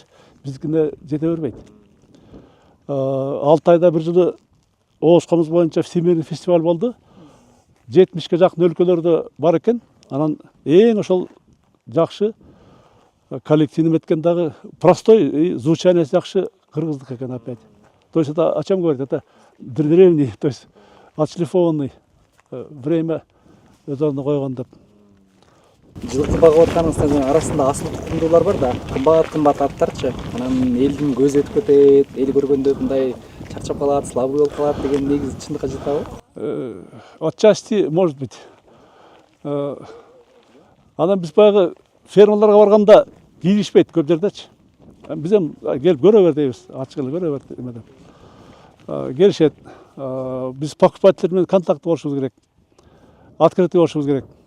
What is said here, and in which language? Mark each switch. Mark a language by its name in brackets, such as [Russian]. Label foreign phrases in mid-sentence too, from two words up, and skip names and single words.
[Kyrgyz] Биздикине жете бербейт. 6 айда бир жылы ооз комуз боюнча [Russian] всемирный фестиваль [Kyrgyz] болду. 70ке жакын өлкөлөрдө бар экен. Анан эң ошол жакшы коллективный эметкен дагы простой, звучаниясы жакшы кыргыздык экен опять. [Russian] То есть это о чем говорит? Это древний, то есть отшлифованный, [Kyrgyz] время өз ордуна койгон деп. Жылкы багып атканыңыздын арасында асыл тукумдуулар бар да, кымбат аттарчы. Анан элдин көзү өтүп кетет, эл көргөндө мындай чарчап калат, слабый болуп калат деген негизи чындыкка жатабы? [Russian] Отчасти может быть. [Kyrgyz] Анан биз баягы фермаларга барганда кийлишпейт көп жердечи. Биз эми келип көрө бер дейбиз, ачык эле көрө бер эмеден. Келишет. Биз покупательдер менен контакт болушубуз керек. Открытый болушубуз керек.